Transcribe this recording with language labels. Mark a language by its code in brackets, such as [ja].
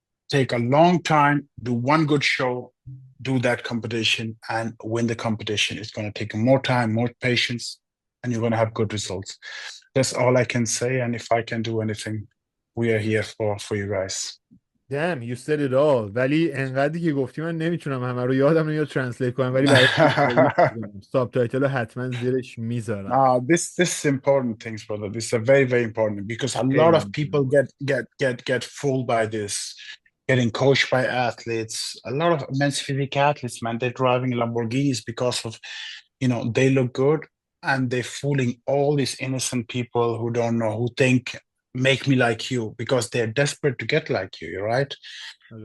[en] Take a long time. Do one good show. Do that competition and win the competition. It's going to take more time, more patience, and you're going to have good results. That's all I can say. And if I can do anything, we are here for you guys. Damn, you said it all. [fa] ولی انقدری که گفتی من نمیتونم همه رو یادم نمیاد ترنسلیت کنم، ولی برای ساب تایتل رو حتما زیرش میذارم. [en] This is important things, brother. This is very, very important, because a lot of people get fooled by this, getting coached by athletes. A lot of men's physique athletes, man, they're driving Lamborghinis because of, they look good, and they're fooling all these innocent people who don't know, who think, make me like you, because they're desperate to get like you, right? Okay.